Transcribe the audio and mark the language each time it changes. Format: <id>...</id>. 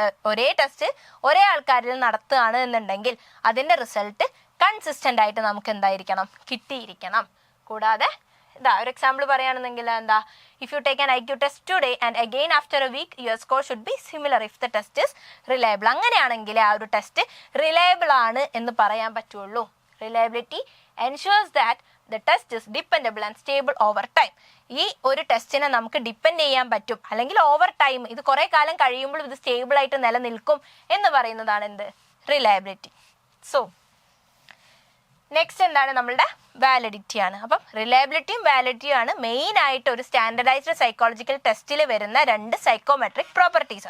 <ml>ഒരേ ടെസ്റ്റ് ഒരേ ആൾക്കാരിൽ നടത്തുകയാണ് എന്നുണ്ടെങ്കിൽ അതിൻ്റെ റിസൾട്ട് കൺസിസ്റ്റന്റ് ആയിട്ട് നമുക്ക് എന്തായിരിക്കണം? കിട്ടിയിരിക്കണം. കൂടാതെ ഒരു എക്സാമ്പിൾ പറയുകയാണെന്നെങ്കിൽ എന്താ?</ml> <en>If you take an IQ test today and again after a week your score should be similar if the test is reliable.</en> <ml>അങ്ങനെയാണെങ്കിൽ ആ ഒരു ടെസ്റ്റ് റിലയബിൾ ആണ് എന്ന് പറയാൻ പറ്റുള്ളൂ.</ml> <en>Reliability ensures that the test is dependable and stable over time.</en> <ml>ഈ ഒരു ടെസ്റ്റിനെ നമുക്ക് ഡിപ്പെൻഡ് ചെയ്യാൻ പറ്റും, അല്ലെങ്കിൽ ഓവർ ടൈം, ഇത് കുറേ കാലം കഴിയുമ്പോൾ ഇത് സ്റ്റേബിൾ ആയിട്ട് നിലനിൽക്കും എന്ന് പറയുന്നതാണ് എന്ത്? റിലയബിലിറ്റി. സോ നെക്സ്റ്റ് എന്താണ്? നമ്മളുടെ വാലിഡിറ്റി ആണ്. അപ്പം റിലയബിലിറ്റിയും വാലിഡിറ്റിയും ആണ് മെയിൻ ആയിട്ട് ഒരു സ്റ്റാൻഡർഡൈസ്ഡ് സൈക്കോളജിക്കൽ ടെസ്റ്റിൽ വരുന്ന 2 സൈക്കോമെട്രിക് പ്രോപ്പർട്ടീസ്.</ml>